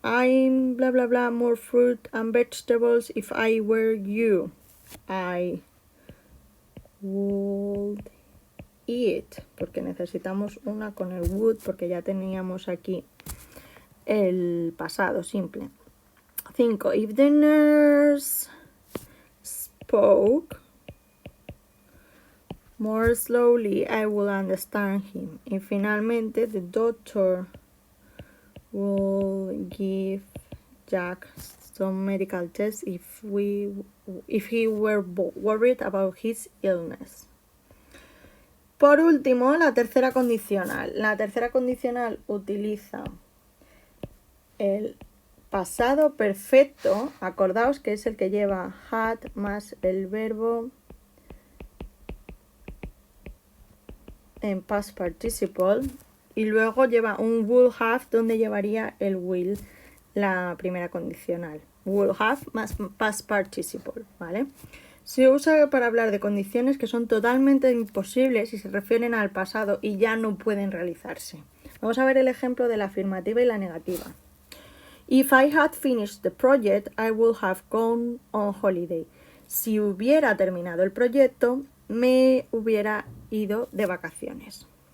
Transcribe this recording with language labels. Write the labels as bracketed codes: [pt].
[en] I'm bla bla bla more fruit and vegetables if I were you. I would eat. [es] Porque necesitamos una con el would porque ya teníamos aquí el pasado simple. 5. [en] If the nurse spoke more slowly, I will understand him. [es] Y finalmente, [en] the doctor will give Jack some medical tests if he were worried about his illness. [es] Por último, la tercera condicional. La tercera condicional utiliza el pasado perfecto. Acordaos que es el que lleva had más el verbo en past participle. Y luego lleva un would have donde llevaría el will, la primera condicional. Would have más past participle, ¿vale? Se usa para hablar de condiciones que son totalmente imposibles y se refieren al pasado y ya no pueden realizarse. Vamos a ver el ejemplo de la afirmativa y la negativa. [en] If I had finished the project, I would have gone on holiday. [es] Si hubiera terminado el proyecto, me hubiera ido de vacaciones.